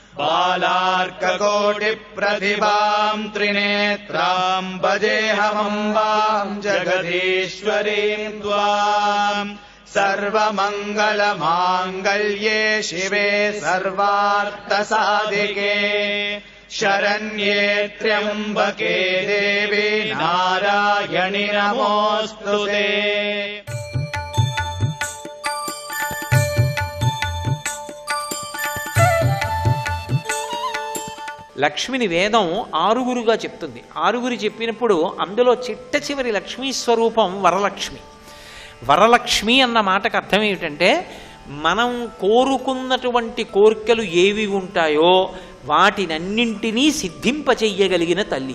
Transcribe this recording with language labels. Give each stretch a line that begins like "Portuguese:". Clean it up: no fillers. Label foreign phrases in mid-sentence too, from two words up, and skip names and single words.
Sanskrit: बालार्ककोटिप्रतिभाम् त्रिनेत्राम् भजेऽहमम्बाम् जगदीश्वरीम् त्वाम् सर्वमङ्गलमाङ्गल्ये शिवे सर्वार्थसाधिके शरण्ये त्र्यम्बके देवी नारायणि नमोऽस्तु ते।
Telugu: లక్ష్మిని వేదం ఆరుగురుగా చెప్తుంది. ఆరుగురు చెప్పినప్పుడు అందులో చిట్ట చివరి లక్ష్మీ స్వరూపం వరలక్ష్మి. వరలక్ష్మి అన్న మాటకు అర్థం ఏమిటంటే మనం కోరుకున్నటువంటి కోరికలు ఏవి ఉంటాయో వాటినన్నింటినీ సిద్ధింపచెయ్యగలిగిన తల్లి.